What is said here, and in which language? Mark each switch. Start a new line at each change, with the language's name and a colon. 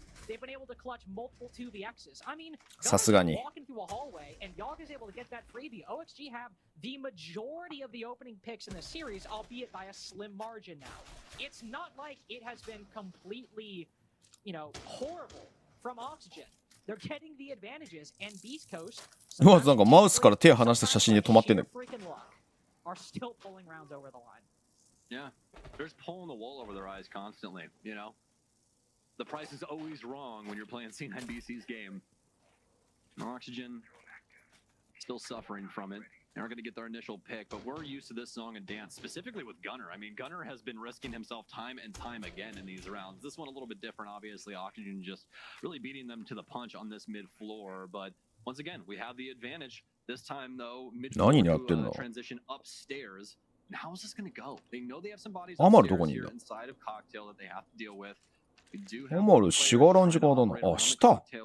English: They've been able to clutch multiple 2vx's. I mean, walking through a hallway and Yog is able to get that freebie. OXG have the majority of the opening picks in the series, albeit by a slim margin now. It's not like it has been completely, you know, horrible from Oxygen. They're getting the advantages and Beast Coast
Japanese: うわ、なんかマウスから手離した写真で止まってんね。
English: are still pulling rounds over the line. Yeah, they're just pulling the wool over their eyes constantly, you know? The price is always wrong when you're playing C9BC's game. Oxygen still suffering from it. They aren't going to get their initial pick, but we're used to this song and dance, specifically with Gunner. I mean, Gunner has been risking himself time and time again in these rounds. This one a little bit different, obviously. Oxygen just really beating them to the punch on this mid-floor, but once again, we have the advantage. This time, though, mid-floor transition upstairs. And how is this going to go? They know they have some bodies upstairs here inside of Cocktail that they have to deal with.
Japanese: アマル、シガランジ側だな。あ、下。